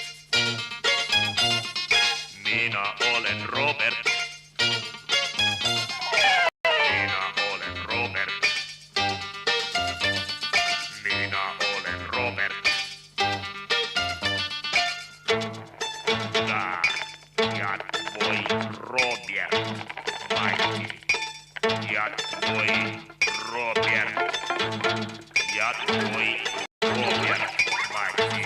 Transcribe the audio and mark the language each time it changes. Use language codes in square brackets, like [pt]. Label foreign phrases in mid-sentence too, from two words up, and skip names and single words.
[et] Mina olen Robert. Mina olen Robert. Mina olen Robert. [ru] Я твой Роберт, Мати. Я твой Роберт. Я твой Роберт, Мати.